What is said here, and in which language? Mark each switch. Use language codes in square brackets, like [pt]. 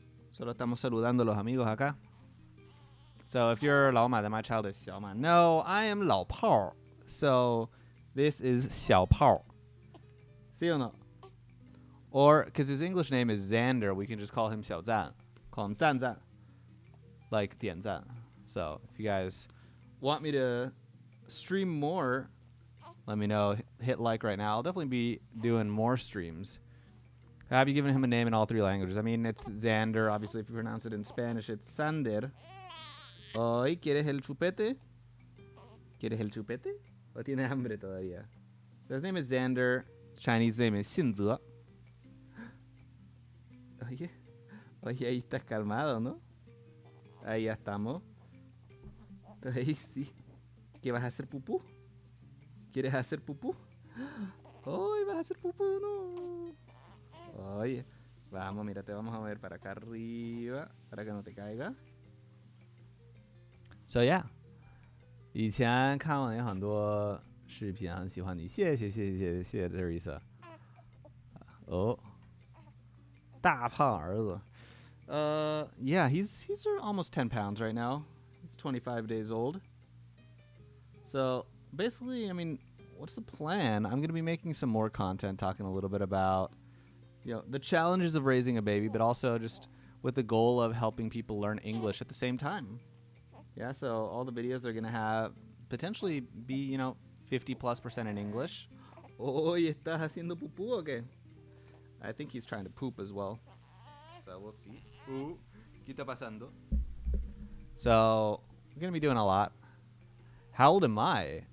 [es] Solo estamos saludando a los amigos acá. [en] So if you're 老马, then my child is 小马. No, I am 老炮. So this is 小炮. [es] ¿Sí o no? [en] Or, because his English name is Xander, we can just call him 小赞. Call him 赞赞.Like 点赞. So if you guys want me to stream more, let me know. Hit like right now. I'll definitely be doing more streams. Have you given him a name in all 3 languages? I mean, it's Xander. Obviously, if you pronounce it in Spanish, it's Sander. [es] Hoy, ¿quieres el chupete? ¿Quieres el chupete? ¿O tiene hambre todavía? [en] So his name is Xander. His Chinese name is 信泽. [es] Oye, ahí estás calmado, ¿no? Ahí ya estamos. Ahí sí. ¿Qué vas a hacer, pupú? ¿Quieres hacer pupú? ¡Ay, vas a hacer pupú! No. Oye, vamos, mira, te vamos a mover para acá arriba para que no te caiga. [en] So yeah. [zh] 以前看过你很多视频，很喜欢你，谢谢 Teresa。哦，大胖儿子。 [en] Yeah, he's almost 10 pounds right now. He's 25 days old. So basically, I mean, what's the plan? I'm going to be making some more content talking a little bit about, the challenges of raising a baby, but also just with the goal of helping people learn English at the same time. Yeah, so all the videos are going to have potentially be, 50+% in English. [es] Oh, ¿estás haciendo pupú o qué? [en] I think he's trying to poop as well. So we'll see. [es] ¿Qué está pasando? [en] So we're going to be doing a lot. How old am I?